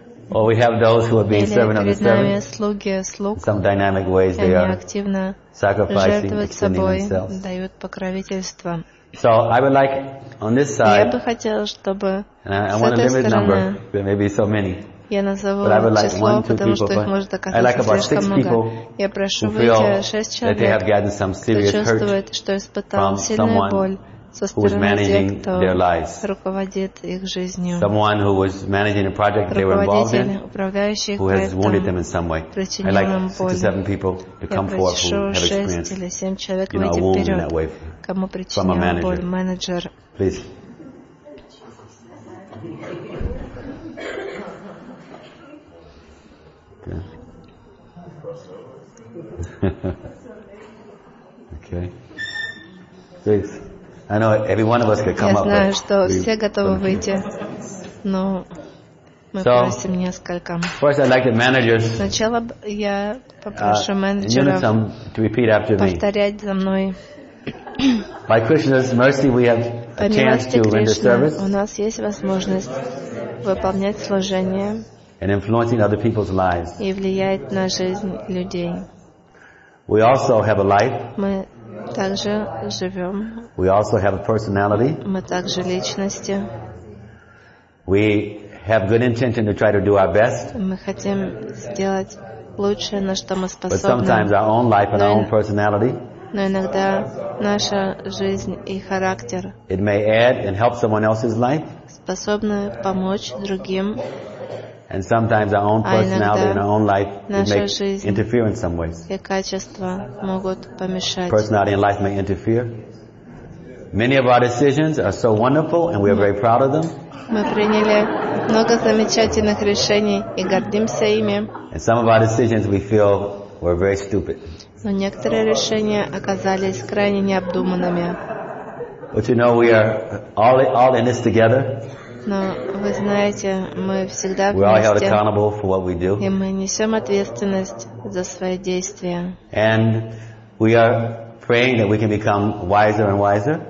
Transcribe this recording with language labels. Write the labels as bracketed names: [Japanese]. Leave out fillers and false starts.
[English] Or we have those who are being servant of the seven. [Russian] Слуги, слуг. [English] Some dynamic ways they are [Russian] жертвуют собой, дают. [English] So I would like on this side. [Russian] Я бы хотел, чтобы [English] I want a limited number, but maybe so many. [Russian] Я назову число, потому что их может оказаться слишком много. Я прошу выйти шесть человек, кто чувствует, что испытал сильную боль. [English] Who was managing their lives? [Russian] Руководит их жизнью. [English] Someone who was managing a project they were involved in, who has wounded them in some way. I'd like 6 or 7 people to come forth who have experienced, you know, a wound in that way from a manager. Please. Okay. Please. I know every one of us could come up. [Russian] Я знаю, что все готовы выйти, но мы просим несколько. [English] First, I'd like the managers. [Russian] Сначала я попрошу менеджеров повторять за мной. [English] By Krishna's mercy, we have a chance to render service. [Russian] У нас есть возможность выполнять служение. [English] And influencing other people's lives. [Russian] И влиять на жизнь людей. [English] We also have a life. [Russian] Также живем. [English] We also have a personality. [Russian] Мы также личности. [English] We have good intention to try to do our best. [Russian] Мы хотим сделать лучшее, на что мы способны. [English] But sometimes our own life and our own personality. [Russian] Но иногда наша жизнь и характер. [English] It may add and help someone else's life. [Russian] Способны помочь другим. [English] And sometimes our own personality and our own life may interfere in some ways. [Russian] И качества могут помешать. [English] Personality and life may interfere. Many of our decisions are so wonderful, and we are very proud of them. [Russian] Мы приняли много замечательных решений и гордимся ими. [English] And some of our decisions we feel were very stupid. [Russian] Но некоторые решения оказались крайне необдуманными. [English] But you know, we are all in this together. [Russian] Но вы знаете, мы всегда вместе, и мы несем ответственность за свои действия. [English] And we are praying that we can become wiser and wiser.